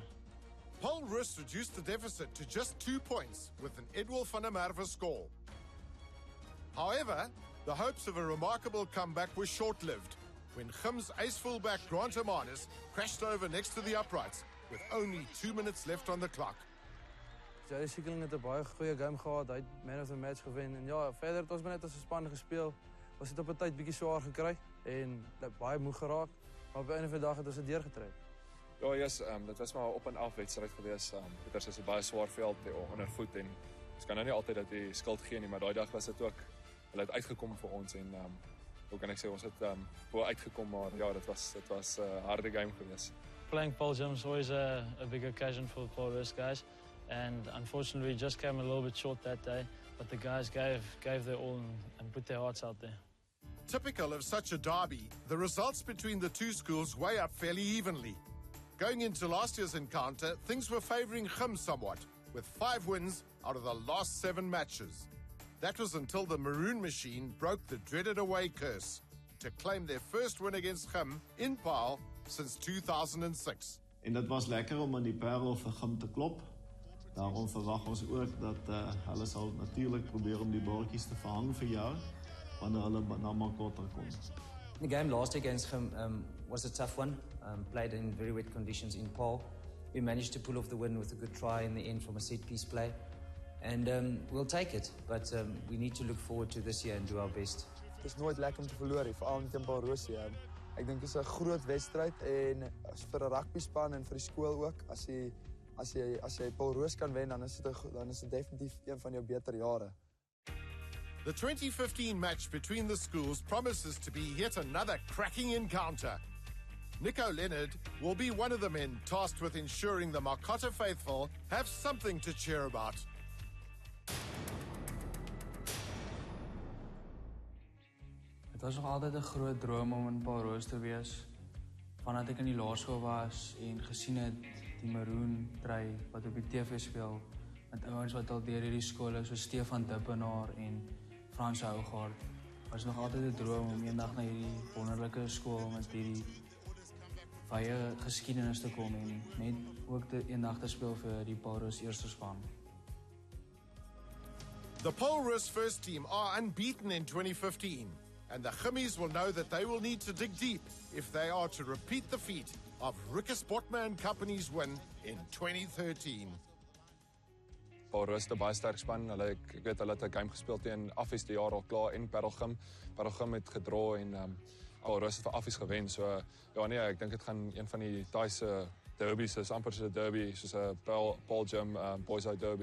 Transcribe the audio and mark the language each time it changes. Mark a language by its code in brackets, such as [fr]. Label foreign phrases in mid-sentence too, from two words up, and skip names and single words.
[en] Paarl Roos reduced the deficit to just 2 points with an Edwil van der Merwe score. However, the hopes of a remarkable comeback were short-lived when Gim's ace fullback Grant Hermanus crashed over next to the uprights with only 2 minutes left on the clock. [af] JD Siekeling het 'n baie goeie game gehad, hy het [en] man of the match [af] gewen en ja, verder het ons net as 'n span gespeel. Ons het op 'n tyd bietjie swaar gekry en baie moeg geraak, maar op die einde van die dag het ons dit deurgetrek. Ja, yes, dit was maar op en af wedstryd geweest. Dit is 'n baie swaar veld onder voet en ons kan nou nie altyd dat die skuld gee nie, maar daai dag was dit ook, hulle het uitgekom vir ons en hoe kan ek sê, ons het bo uitgekom, maar ja, dit was 'n harde game geweest. [en] Playing Paarl Gym is always a big occasion for the Paarl Roos guys, and unfortunately we just came a little bit short that day, but the guys gave their all and put their hearts out there. Typical of such a derby, the results between the two schools weigh up fairly evenly. Going into last year's encounter, things were favouring Gim somewhat, with 5 wins out of the last 7 matches. That was until the Maroon Machine broke the dreaded away curse to claim their first win against Gim in Paarl since 2006. [af] En dit was lekker om aan die Parel vir Gim te klop. Daarom verwag ons ook dat hulle sal natuurlik probeer om die bordjies te verhang vir jaar wanneer hulle na Markotter kom. [en] The game last against Gim was a tough one, played in very wet conditions in Paarl. We managed to pull off the win with a good try in the end from a set-piece play. And we'll take it, but we need to look forward to this year and do our best. [af] Het is nooit lekker om te verloor, veral met Paarl Roos. Ek dink dit is 'n groot wedstryd en vir 'n rugbyspan en vir die skool ook. As jy Paarl Roos kan wen, dan is dit definitief een van jou beter jare. [en] The 2015 match between the schools promises to be yet another cracking encounter. Nico Leonard will be one of the men tasked with ensuring the Markotter faithful have something to cheer about. [af] Het was nog altyd 'n groot droom om in Paarl Roos te wees. Vandat ek in die laerskool was en gesien het die Maroon dry wat op die TV speel met ouens wat al deur hierdie skole so Stefan Dippenaar en Frans Hougaard, was nog altyd 'n droom om eendag na hierdie wonderlike skool met hierdie baie geskiedenis te kom en net ook eendag te speel vir die Paarl Roos eerste span. [en] The Paarl Roos first team are unbeaten in 2015, and the Gimmies will know that they will need to dig deep if they are to repeat the feat of Rikke Sportma and Company's win in 2013. [af] Paarl Roos het 'n baie sterk span. Ek weet hulle het 'n game gespeel teen Affies die jaar al klaar en Paarl Gim. Paarl Gim het gedraw en Paarl Roos het vir Affies gewen. So ja nee, ek dink dit gaan een van die Thaise derbies is amper soos 'n derby, soos 'n Paarl Gim [en] boys out derby.